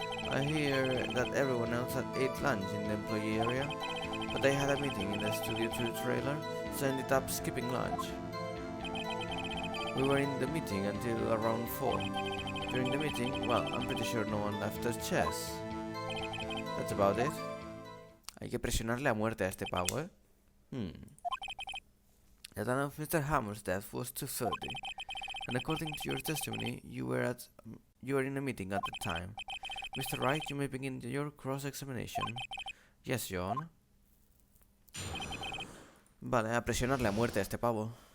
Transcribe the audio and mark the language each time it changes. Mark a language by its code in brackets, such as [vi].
[en] I hear that everyone else had ate lunch in the employee area, but they had a meeting in the Studio 2 trailer, so I ended up skipping lunch. We were in the meeting until around 4. During the meeting, well, I'm pretty sure no one left their chairs. That's about it. [es] Hay que presionarle a muerte a este pavo, ¿eh? [en] The time of Mr. Hammer's death was 2:30, and according to your testimony, you were in a meeting at the time. Mr. Wright, you may begin your cross-examination. Yes, John. [es] Vale, a presionarle a muerte a este pavo.